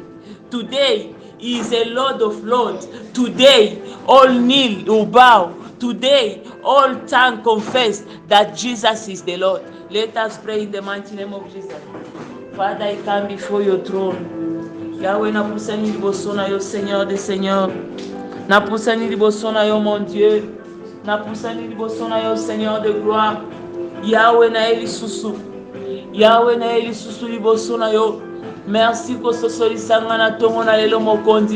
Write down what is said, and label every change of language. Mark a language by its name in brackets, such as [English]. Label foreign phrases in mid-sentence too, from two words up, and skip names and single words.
[English] Today, He is a Lord of Lords. Today, all knee will bow. Today, all tongue confess that Jesus is the Lord. Let us pray in the mighty name of Jesus. Father, I come before your throne. [Lingala] Yahweh, napusani liboso na yo, [French] Seigneur des Seigneurs. [Lingala] Napusani liboso na yo, [French] mon Dieu. [Lingala] Napusani liboso na yo, [French] Seigneur de gloire. [Lingala] Yahweh na elisusu. Yahweh na elisusu liboso na yo. Merci kososolisa nga na tongo na lelo mokonzi.